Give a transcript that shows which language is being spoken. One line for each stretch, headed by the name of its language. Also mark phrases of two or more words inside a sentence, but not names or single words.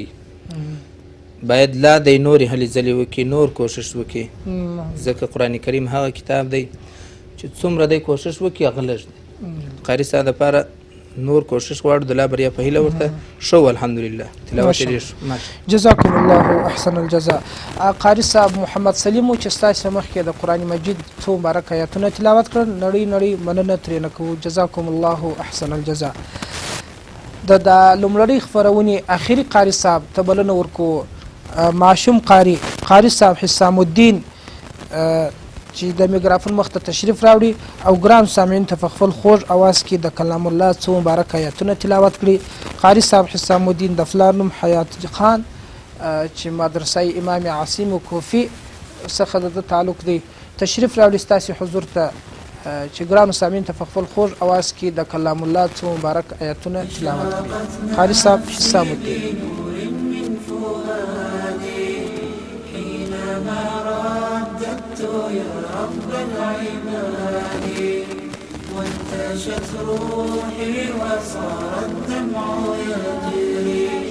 Pashto: باید لا دی نورې هلې ځلې وکړي، نور کوشش وکړي، ځکه قرآن کریم هغه کتاب دی چې څومره دی کوشش وکړي هغه لږ دی. قاری صاحب دپاره نور کوشش غواړو، د لا بریا په هیله ورته شو. الحمدلله تلاوت یې ډېر شو.
Arabic: جزاکم الله احسن الجزاء.
Pashto: قاری صاحب محمد سلیمو چې ستاسو مخکې د قرآن مجید څو مبارک آیاتونه تلاوت کړل، نړۍ مننه ترېنه کوو.
Arabic: جزاکم الله احسن الجزاء.
Pashto: د لومړنۍ خپرونې اخري قاری صاحب ته بلنه ورکو. ماشوم قاری صاحب حسام الدین چې د میکرافون مخ ته تشریف راوړي او ګران سامعین ته په خپل خوږ اواز کې د کلام الله څو مبارک آیاتونه تلاوت کړي. قاري صاحب حسام الدین د فلار نوم حیات خان چې مدرسه امام عاصم کوفی څخه د تعلق دی تشریف راوړي ستاسو حضور ته چې ګران سامعین ته په خپل خوږ اواز کې د کلام الله څو مبارک آیاتونه تلاوت کړي. قاري صاحب حسام الدین.
Arabic: يا رب العباد وانتشت روحي وصار الدمع يجري.